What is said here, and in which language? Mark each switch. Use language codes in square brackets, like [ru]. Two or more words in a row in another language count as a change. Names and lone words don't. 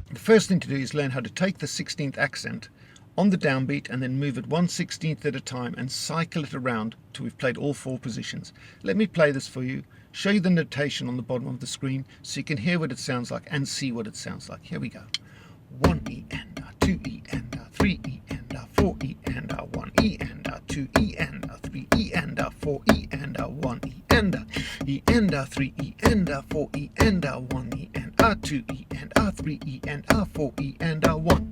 [en] first thing to do is learn how to take the 16th accent on the downbeat and then move it 1/16 at a time and cycle it around till we've played all 4 positions. Let me play this for you, show you the notation on the bottom of the screen so you can hear what it sounds like and see what it sounds like. Here we go. 1 E and 2 E and 3 E and 4 E and 1 E and 2 E and 3 E and 4 E and 1 E and 3 E and 4 E and 1 E and 2 E and 3 E and 4 E and 1.